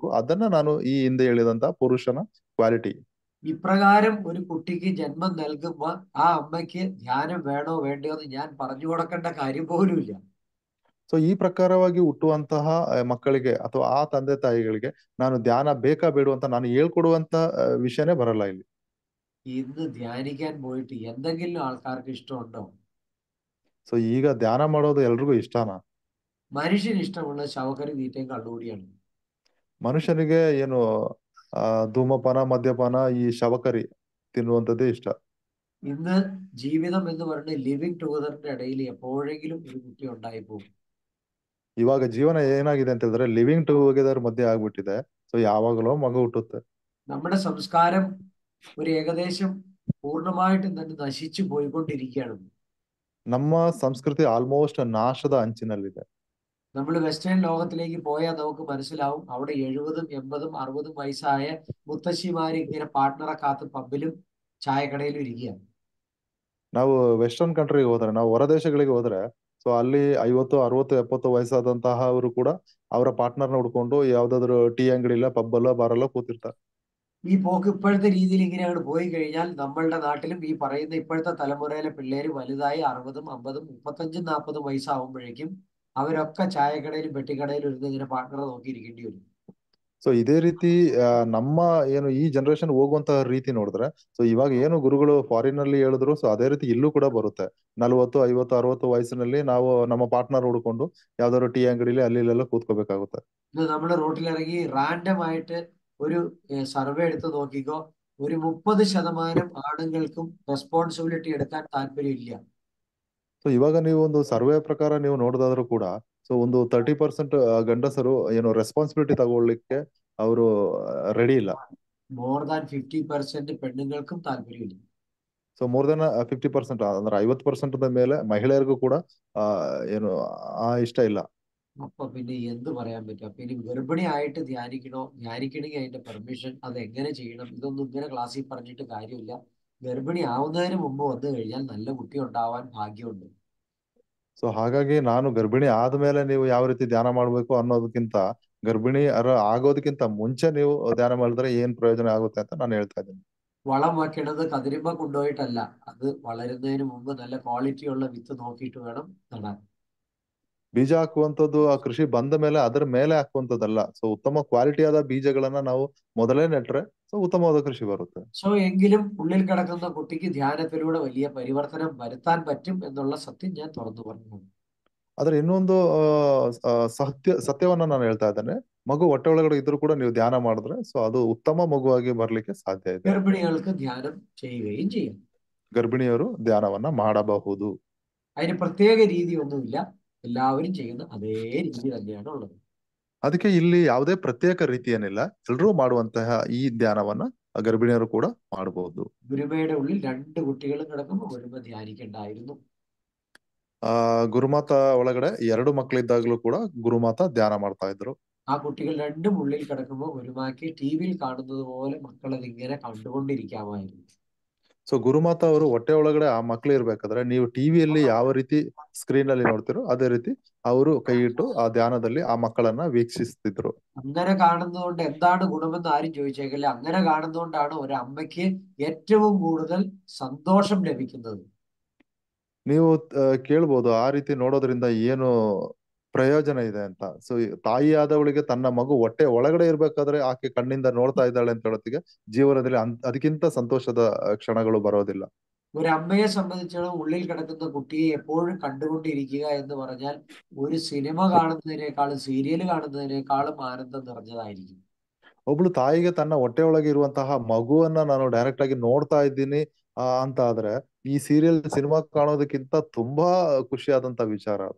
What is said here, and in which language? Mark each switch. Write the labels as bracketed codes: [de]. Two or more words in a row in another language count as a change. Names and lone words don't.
[kn] ಅದನ್ನ ನಾನು ಈ ಹಿಂದೆ ಹೇಳಿದಂತಹ ಪುರುಷನ ಕ್ವಾಲಿಟಿ. [ml] ഇപ്രകാരം ഒരു കുട്ടിക്ക് ജന്മം നൽകുമ്പോൾ ആ അമ്മയ്ക്ക് ധ്യാനം വേണോ വേണ്ടയോ എന്ന് ഞാൻ പറഞ്ഞു കൊടുക്കേണ്ട കാര്യം പോലുമില്ല. [kn] ಸೊ ಈ ಪ್ರಕಾರವಾಗಿ ಹುಟ್ಟುವಂತಹ ಮಕ್ಕಳಿಗೆ ಅಥವಾ ಆ ತಂದೆ ತಾಯಿಗಳಿಗೆ ನಾನು ಧ್ಯಾನ ಬೇಕಾ ಬೇಡ ಅಂತ ನಾನು ಹೇಳ್ಕೊಡುವಂತ ವಿಷಯನೇ ಬರಲ್ಲ ಇಲ್ಲಿ. [ml] ഇന്ന് ധ്യാനിക്കാൻ പോയിട്ട് എന്തെങ്കിലും ആൾക്കാർക്ക് ഇഷ്ടമുണ്ടോ? [kn] ಸೊ ಈಗ ಧ್ಯಾನ ಮಾಡೋದು ಎಲ್ರಿಗೂ ಇಷ್ಟನಾ? [ml] മനുഷ്യന് ഇഷ്ടമുള്ള ശവക്കറി തീറ്റയും കള്ളുകൂടിയാണ്. [kn] ಮನುಷ್ಯನಿಗೆ ಏನು ಧೂಮಪಾನ ಮದ್ಯಪಾನ ಈ ಶವಕರಿ ತಿನ್ನುವಂಥದ್ದೇ ಇಷ್ಟ. [ml] ഇന്ന് ജീവിതം എന്ന് പറയുന്നത് [en] living togetherന്റെ [ml] ഇടയിൽ എപ്പോഴെങ്കിലും ഒരു കുട്ടി ഉണ്ടായി പോകും. [kn] ಇವಾಗ ಜೀವನ ಏನಾಗಿದೆ ಅಂತ ಹೇಳಿದ್ರೆ [en] living together [kn] ಮಧ್ಯೆ ಆಗ್ಬಿಟ್ಟಿದೆ. ಸೊ ಯಾವಾಗಲೋ ಮಗು ಹುಟ್ಟುತ್ತೆ. [ml] നമ്മുടെ സംസ്കാരം ഒരു ഏകദേശം പൂർണ്ണമായിട്ടും തന്നെ നശിച്ചു പോയിക്കൊണ്ടിരിക്കുകയാണ്. [kn] ನಮ್ಮ ಸಂಸ್ಕೃತಿ ಆಲ್ಮೋಸ್ಟ್ ನಾಶದ ಅಂಚಿನಲ್ಲಿದೆ. [ml] നമ്മൾ വെസ്റ്റേൺ ലോകത്തിലേക്ക് പോയാൽ നമുക്ക് മനസ്സിലാവും അവിടെ 70, 80, 60 വയസ്സായ മുത്തശ്ശിമാര് ഇങ്ങനെ പാർട്ട്ണറെ കാത്ത് പബ്ബിലും ചായക്കടയിലും ഇരിക്കുകയാണ്. [kn] ನಾವು [en] western countryಗೆ [kn] ಹೋದ್ರೆ ನಾವು ಹೊರ ದೇಶಗಳಿಗೆ ಹೋದ್ರೆ ಸೊ ಅಲ್ಲಿ 50, 60, 70 ವಯಸ್ಸಾದಂತಹ ಅವರು ಕೂಡ ಅವರ ಪಾರ್ಟ್ನರ್ನ ಹುಡ್ಕೊಂಡು ಯಾವ್ದಾದ್ರು ಟೀ ಅಂಗಡಿಲ್ಲ ಪಬ್ಬಲ್ಲೋ ಬಾರಲ್ಲೋ ಕೂತಿರ್ತಾರೆ. [ml] ഈ പോക്ക് ഇപ്പോഴത്തെ രീതിയിൽ ഇങ്ങനെ അങ്ങോട്ട് പോയി കഴിഞ്ഞാൽ നമ്മളുടെ നാട്ടിലും ഈ പറയുന്ന ഇപ്പോഴത്തെ തലമുറയിലെ പിള്ളേര് വലുതായി 60, 50, 35, 40 വയസ്സാവുമ്പോഴേക്കും അവരൊക്കെ ചായക്കടയിലും പെട്ടിക്കടയിലും ഇരുന്ന് ഇങ്ങനെ പാർട്ട്ണറെ നോക്കിയിരിക്കേണ്ടി വരും. [kn] ಸೊ ಇದೇ ರೀತಿ ನಮ್ಮ ಏನು ಈ ಜನರೇಷನ್ ಹೋಗುವಂತಹ ರೀತಿ ನೋಡಿದ್ರೆ ಸೊ ಇವಾಗ ಏನು ಗುರುಗಳು ಫಾರಿನ್ ಅಲ್ಲಿ ಹೇಳಿದ್ರು ಸೊ ಅದೇ ರೀತಿ ಇಲ್ಲೂ ಕೂಡ ಬರುತ್ತೆ. 40, 50, 60 ವಯಸ್ಸಿನಲ್ಲಿ ನಾವು ನಮ್ಮ ಪಾರ್ಟ್ನರ್ ಹುಡ್ಕೊಂಡು ಯಾವ್ದಾದ್ರು ಟೀ ಅಂಗಡಿಲಿ ಅಲ್ಲಿ ಇಲ್ಲೆಲ್ಲ ಕೂತ್ಕೋಬೇಕಾಗುತ್ತೆ. [ml] ഇന്ന് നമ്മുടെ റോട്ടിലിറങ്ങി റാൻഡം ആയിട്ട് ഒരു സർവേ എടുത്ത് നോക്കിക്കോ, ഒരു 30% ആണുങ്ങൾക്കും റെസ്പോൺസിബിലിറ്റി എടുക്കാൻ താല്പര്യമില്ല. [kn] ಸೊ ಇವಾಗ ನೀವು ಒಂದು ಸರ್ವೆ ಪ್ರಕಾರ ನೀವು ನೋಡೋದಾದ್ರೂ ಕೂಡ ಸೊ ಒಂದು 30% ಗಂಡಸರು ಏನು ರೆಸ್ಪಾನ್ಸಿಬಿಲಿಟಿ ತಗೊಳ್ಳಿಕ್ಕೆ ಅವರು ರೆಡಿ ಇಲ್ಲ. [en] more than [ml] 50% പെണ്ണുങ്ങൾക്കും താല്പര്യമില്ല. [kn] ಸೊ [en] more than [kn] 50%, ಅಂದ್ರೆ 50% ಮೇಲೆ ಮಹಿಳೆಯರಿಗೂ ಕೂಡ ಏನು ಇಷ್ಟ ಇಲ್ಲ. [ml] അപ്പൊ പിന്നെ എന്ത് പറയാൻ പറ്റും? അപ്പൊ ഇനി ഗർഭിണിയായിട്ട് ധ്യാനിക്കണമെങ്കിൽ അതിന്റെ പെർമിഷൻ, അത് എങ്ങനെ ചെയ്യണം, ഇതൊന്നും ഇങ്ങനെ ക്ലാസ്സിൽ പറഞ്ഞിട്ട് കാര്യമില്ല. ഗർഭിണി ആവുന്നതിന് മുമ്പ് വന്നു കഴിഞ്ഞാൽ നല്ല കുട്ടി ഉണ്ടാവാൻ ഭാഗ്യമുണ്ട്. [kn] ಸೊ ಹಾಗಾಗಿ ನಾನು ಗರ್ಭಿಣಿ ಆದ್ಮೇಲೆ ನೀವು ಯಾವ ರೀತಿ ಧ್ಯಾನ ಮಾಡ್ಬೇಕು ಅನ್ನೋದಕ್ಕಿಂತ, ಗರ್ಭಿಣಿ ಆಗೋದಕ್ಕಿಂತ ಮುಂಚೆ ನೀವು ಧ್ಯಾನ ಮಾಡಿದ್ರೆ ಏನ್ ಪ್ರಯೋಜನ ಆಗುತ್ತೆ ಅಂತ ನಾನು ಹೇಳ್ತಾ ಇದ್ದೀನಿ. [ml] വളം വെക്കണത് കതിരിമ്മ കൊണ്ടുപോയിട്ടല്ല, അത് വളരുന്നതിന് മുമ്പ് നല്ല ക്വാളിറ്റിയുള്ള വിത്ത് നോക്കിയിട്ട് വേണം നടാൻ. [kn] ಬೀಜ ಹಾಕುವಂಥದ್ದು ಆ ಕೃಷಿ ಬಂದ ಮೇಲೆ ಅದರ ಮೇಲೆ ಹಾಕುವಂಥದ್ದಲ್ಲ. ಸೊ ಉತ್ತಮ ಕ್ವಾಲಿಟಿಯಾದ ಬೀಜಗಳನ್ನ ನಾವು ಮೊದಲೇ ನೆಟ್ರೆ ಸೊ ಉತ್ತಮವಾದ ಕೃಷಿ ಬರುತ್ತೆ. [ml] സോ എങ്കിലും ഉള്ളിൽ കിടക്കുന്ന കുട്ടിക്ക് ധ്യാനത്തിലൂടെ വലിയ പരിവർത്തനം വരുത്താൻ പറ്റും എന്നുള്ള സത്യം ഞാൻ തുറന്നു പറഞ്ഞു. [kn] ಆದ್ರೆ ಇನ್ನೊಂದು ಸತ್ಯವನ್ನ ನಾನು ಹೇಳ್ತಾ ಇದ್ದೇನೆ. ಮಗು ಹೊಟ್ಟೆ ಒಳಗಡೆ ಇದ್ರೂ ಕೂಡ ನೀವು ಧ್ಯಾನ ಮಾಡಿದ್ರೆ ಸೊ ಅದು ಉತ್ತಮ ಮಗುವಾಗಿ ಬರ್ಲಿಕ್ಕೆ ಸಾಧ್ಯ ಇದೆ. [ml] ഗർഭിണികൾക്ക് ധ്യാനം ചെയ്യുകയും ചെയ്യാം. [kn] ಗರ್ಭಿಣಿಯರು ಧ್ಯಾನವನ್ನ ಮಾಡಬಹುದು. [ml] അതിന് പ്രത്യേക രീതി ഒന്നുമില്ല, എല്ലാവരും ചെയ്യുന്ന അതേ രീതി തന്നെയാണ് ഉള്ളത്. [kn] ಅದಕ್ಕೆ ಇಲ್ಲಿ ಯಾವುದೇ ಪ್ರತ್ಯೇಕ ರೀತಿ ಏನಿಲ್ಲ, ಎಲ್ಲರೂ ಮಾಡುವಂತಹ ಈ ಧ್ಯಾನವನ್ನ ಗರ್ಭಿಣಿಯರು ಕೂಡ ಮಾಡಬಹುದು. [ml] ഗുരുമയുടെ ഉള്ളിൽ 2 കുട്ടികളും കിടക്കുമ്പോൾ ഗുരുമ ധ്യാനിക്കണ്ടായിരുന്നു. [kn] ಗುರುಮಾತ ಒಳಗಡೆ 2 ಮಕ್ಕಳಿದ್ದಾಗಲೂ ಕೂಡ ಗುರುಮಾತ ಧ್ಯಾನ ಮಾಡ್ತಾ ಇದ್ರು. [ml] ആ കുട്ടികൾ 2 ഉള്ളിൽ കിടക്കുമ്പോൾ ഗുരുമാക്ക് ടിവിയിൽ കാണുന്നത് പോലെ മക്കളത് ഇങ്ങനെ കണ്ടുകൊണ്ടിരിക്കാമായിരുന്നു. [kn] ಸೊ ಗುರುಮಾತ ಅವರು ಹೊಟ್ಟೆ ಒಳಗಡೆ ಆ ಮಕ್ಳು ಇರ್ಬೇಕಾದ್ರೆ ನೀವು ಟಿವಿಯಲ್ಲಿ ಯಾವ ರೀತಿ ಸ್ಕ್ರೀನ್ ಅಲ್ಲಿ ನೋಡ್ತಿರೋ ಅದೇ ರೀತಿ ಅವರು ಕೈ ಇಟ್ಟು ಆ ಧ್ಯಾನದಲ್ಲಿ ಆ ಮಕ್ಕಳನ್ನ ವೀಕ್ಷಿಸ್ತಿದ್ರು. [ml] അങ്ങനെ കാണുന്നതുകൊണ്ട് എന്താണ് ഗുണമെന്ന് ആരും ചോദിച്ചേക്കില്ല. അങ്ങനെ കാണുന്നതുകൊണ്ടാണ് ഒരു അമ്മയ്ക്ക് ഏറ്റവും കൂടുതൽ സന്തോഷം ലഭിക്കുന്നത്. [kn] ನೀವು ಕೇಳ್ಬೋದು ಆ ರೀತಿ ನೋಡೋದ್ರಿಂದ ಏನು ಪ್ರಯೋಜನ ಇದೆ ಅಂತ. ಸೊ ತಾಯಿಯಾದವಳಿಗೆ ತನ್ನ ಮಗು ಹೊಟ್ಟೆ ಒಳಗಡೆ ಇರ್ಬೇಕಾದ್ರೆ ಆಕೆ ಕಣ್ಣಿಂದ ನೋಡ್ತಾ ಇದ್ದಾಳೆ ಅಂತ ಹೇಳೋತ್ತಿಗೆ ಜೀವನದಲ್ಲಿ ಅದಕ್ಕಿಂತ ಸಂತೋಷದ ಕ್ಷಣಗಳು ಬರೋದಿಲ್ಲ. [ml] ഒരു അമ്മയെ സംബന്ധിച്ചിടത്തോളം ഉള്ളിൽ കിടക്കുന്ന കുട്ടിയെ എപ്പോഴും കണ്ടുകൊണ്ടിരിക്കുക എന്ന് പറഞ്ഞാൽ ഒരു സിനിമ കാണുന്നതിനേക്കാളും സീരിയൽ കാണുന്നതിനേക്കാളും ആനന്ദം നിറഞ്ഞതായിരിക്കും. [kn] ಒಬ್ಳು ತಾಯಿಗೆ ತನ್ನ ಹೊಟ್ಟೆ ಒಳಗೆ ಇರುವಂತಹ ಮಗುವನ್ನ ನಾನು ಡೈರೆಕ್ಟ್ ಆಗಿ ನೋಡ್ತಾ ಇದ್ದೀನಿ ಅಂತ ಆದ್ರೆ ಈ ಸೀರಿಯಲ್ ಸಿನಿಮಾ ಕಾಣೋದಕ್ಕಿಂತ ತುಂಬಾ ಖುಷಿಯಾದಂತ ವಿಚಾರ ಅದು.